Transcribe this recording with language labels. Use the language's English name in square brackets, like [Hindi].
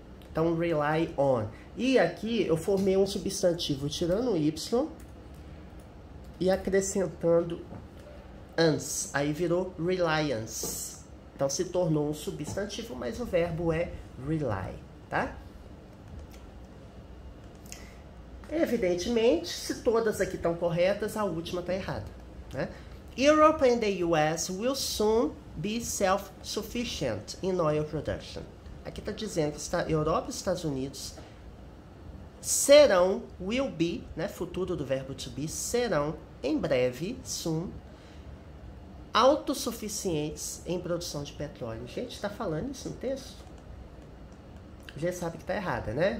[Portuguese] Então, rely on. E aqui eu formei um substantivo tirando o Y e acrescentando ans. Aí virou reliance. Então, se tornou um substantivo, mas o verbo é rely, tá? Evidentemente, se todas aqui estão corretas, a última está errada, né? [English] Europe and the US will soon be self-sufficient in oil production. [Portuguese] Aqui está dizendo que Europa e Estados Unidos serão, will be, né, futuro do verbo to be, serão, em breve, soon, autossuficientes em produção de petróleo. Gente, está falando isso no texto? Já sabe que está errada, né?